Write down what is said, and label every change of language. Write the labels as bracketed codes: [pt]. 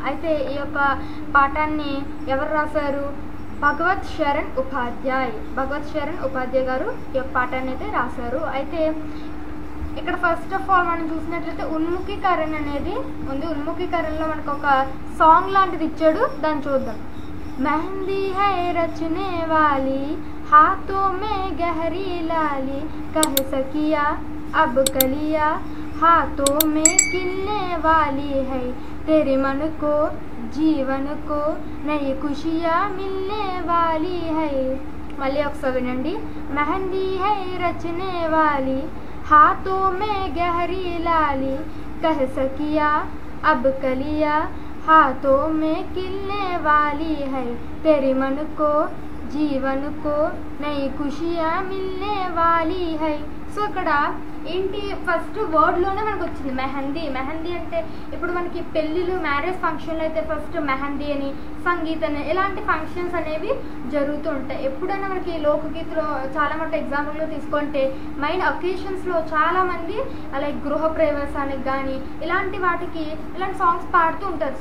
[te] అయితే ఈ యొక్క పాఠాన్ని ఎవరు రాశారు? భగవత్ శరణ్ ఉపాధ్యాయ్ గారు ఈ యొక్క పాఠాన్ని అయితే రాశారు. అయితే ఇక్కడ ఫస్ట్ ఆఫ్ ఆల్ మనం చూసినట్లయితే ఉన్ముఖీకరణ అనేది ఉంది. ఉన్ముఖీకరణలో మనకు ఒక సాంగ్ లాంటిది ఇచ్చాడు, దాన్ని చూద్దాం. [hi] मेहंदी है रचने वाली हाथों में गहरी लाली कह सकिया अब कलिया हाथों में खिलने वाली है तेरे मन को जीवन को नई खुशियाँ मिलने वाली है. [te] మళ్ళీ ఒకసారి వినండి. [hi] मेहंदी है रचने वाली हाथों में गहरी लाली कह सकिया अब कलिया हाथों में खिलने वाली है तेरे मन को जीवन को नई खुशियाँ मिलने वाली है. [te] సో ఇక్కడ ఏంటి, ఫస్ట్ వర్డ్లోనే మనకు వచ్చింది మెహందీ. మెహందీ అంటే ఇప్పుడు మనకి పెళ్ళిళ్ళు, మ్యారేజ్ ఫంక్షన్లో అయితే ఫస్ట్ మెహందీ అని, సంగీత్ అని ఇలాంటి ఫంక్షన్స్ అనేవి జరుగుతూ ఉంటాయి. ఎప్పుడైనా మనకి లోకగీతలో చాలా మటు ఎగ్జాంపుల్లో తీసుకుంటే మెయిన్ ఒకేషన్స్లో చాలామంది లైక్ గృహ ప్రవేశానికి కానీ ఇలాంటి వాటికి ఇలాంటి సాంగ్స్ పాడుతూ ఉంటారు.